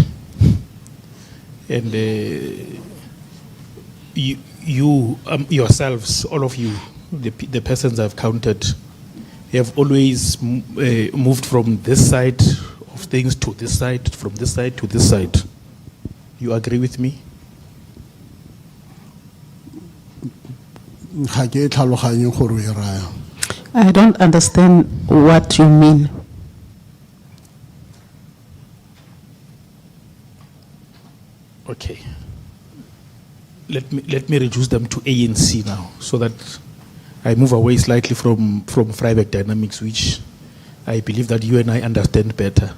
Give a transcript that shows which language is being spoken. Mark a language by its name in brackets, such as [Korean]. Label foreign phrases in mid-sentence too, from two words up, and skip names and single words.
[English] And you yourselves, all of you, the persons I've counted, have always moved from this side of things to this side, from this side to this side. You agree with me? [Tswana] Ga ke tlhaloganye gore o e raya. [English] I don't understand what you mean. Okay. Let me reduce them to ANC now, so that I move away slightly from Vryburg dynamics, which I believe that you and I understand better.